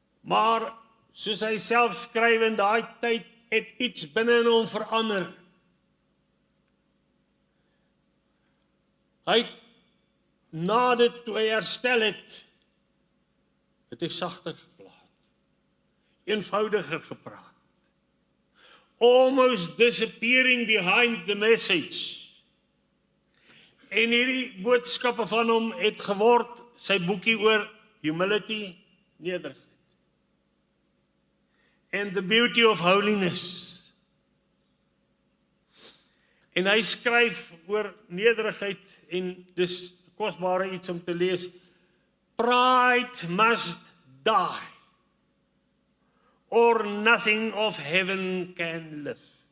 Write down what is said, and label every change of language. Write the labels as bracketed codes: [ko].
[af] Maar soos hy self skryf, in daai tyd het iets binne in hom verander. Hy het na dit toe hy herstel het hy sagter gepraat, eenvoudiger gepraat. [en] Almost disappearing behind the message. [af] En hierdie boodskappe van hom het geword, sy boekie oor humility, nederigheid. [en] And the beauty of holiness. [af] En hy skryf oor nederigheid, en dis kosbare iets om te lees. [en] Pride must die, or nothing of heaven can live.